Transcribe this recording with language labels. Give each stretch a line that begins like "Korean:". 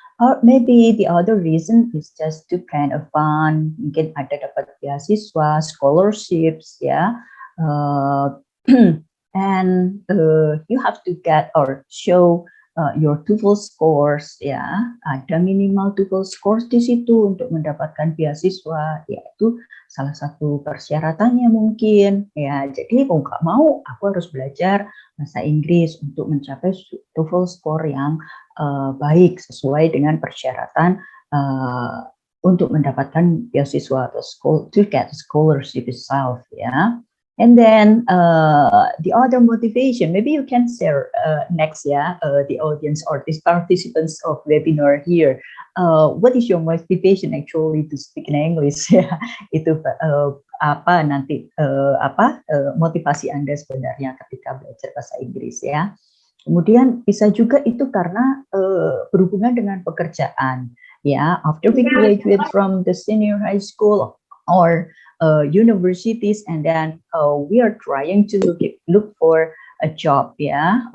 English: Or maybe the other reason is just to kind of fun,
Indonesian: mungkin ada dapat beasiswa,
English: scholarships, ya. Uh, and you have to get or show your TOEFL scores, ya.
Indonesian: Ada minimal TOEFL scores di situ untuk mendapatkan beasiswa, yaitu salah satu persyaratannya mungkin, ya. Jadi mau nggak mau, aku harus belajar bahasa Inggris untuk mencapai TOEFL score yang baik sesuai dengan persyaratan untuk mendapatkan beasiswa atau
English: to get scholarship itself,
Indonesian: ya.
English: And then the other motivation, maybe you can share next, ya, the audience or these participants of webinar here. What is your motivation actually to speak in English?
Indonesian: Ya, itu apa nanti motivasi Anda sebenarnya ketika belajar bahasa Inggris, ya. Kemudian bisa juga itu karena berhubungan dengan pekerjaan, ya.
English: After we graduate from the senior high school or universities, and then we are trying to look for a job, ya.